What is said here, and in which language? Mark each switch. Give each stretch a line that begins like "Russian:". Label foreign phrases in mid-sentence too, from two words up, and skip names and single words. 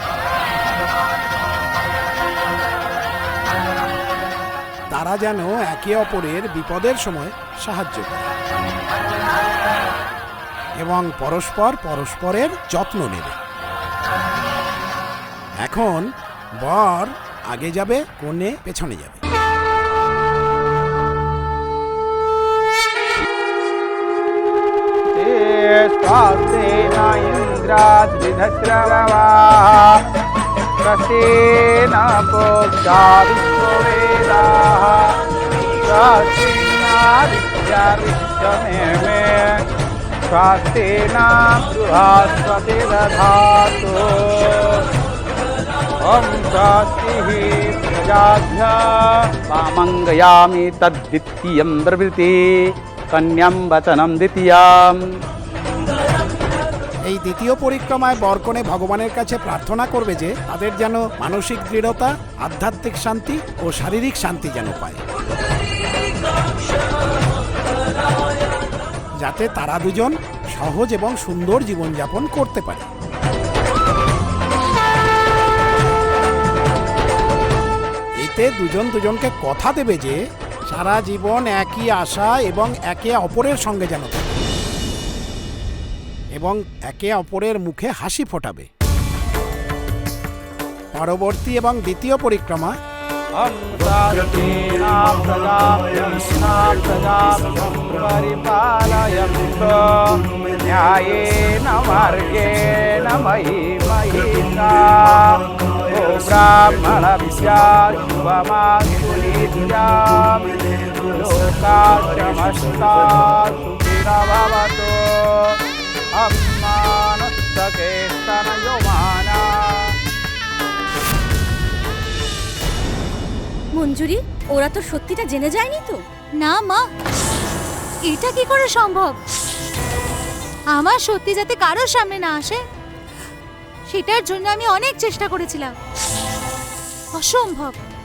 Bangla: তারা যেন একে অপরের বিপদের সময় সাহায্য করে এবং পরস্পরের যত্ন নেবে। এখন বর আগে যাবে, কনে পেছনে যাবে।
Sanskrit: स्वास्तेन इन्द्राद्रिधश्रवा स्वस्तेन पूजा विश्ववेदाः स्वस्तेनादित्या विश्वमेमे स्वस्तेन बृहस्पति दधातु ॐ स्वस्तिः प्रजाभ्यः वामङ्गयामि तद्वितीयं ब्रवीति कन्यां वचनं द्वितीयम्।
Bangla: এই দ্বিতীয় পরিক্রমায় বরকনে ভগবানের কাছে প্রার্থনা করবে যে তাদের যেন মানসিক দৃঢ়তা, আধ্যাত্মিক শান্তি ও শারীরিক শান্তি যেন পায়, যাতে তারা দুজন সহজ এবং সুন্দর জীবনযাপন করতে পারে। এতে দুজনকে কথা দেবে যে সারা জীবন একই আশা এবং একে অপরের সঙ্গে যেন থাকে এবং একে অপরের মুখে হাসি ফোটাবে। পরবর্তী এবং দ্বিতীয় পরিক্রমা
Sanskrit: न्यायेन मार्गेण मयि महिषा ओ ब्राह्मणस्य शुभमास्तु नित्यं लोकाः समस्ताः सुखिनः भवन्तु अम्मानस्तकेस्तनयोमाना।
Bangla: মঞ্জুরি, ওরা তো সত্যিটা জেনে যায়নি তো? না মা, এটা কি করে সম্ভব? আমার সত্যি যাতে কারোর সামনে না আসে সেটার জন্য আমি অনেক চেষ্টা করেছিলাম, অসম্ভব।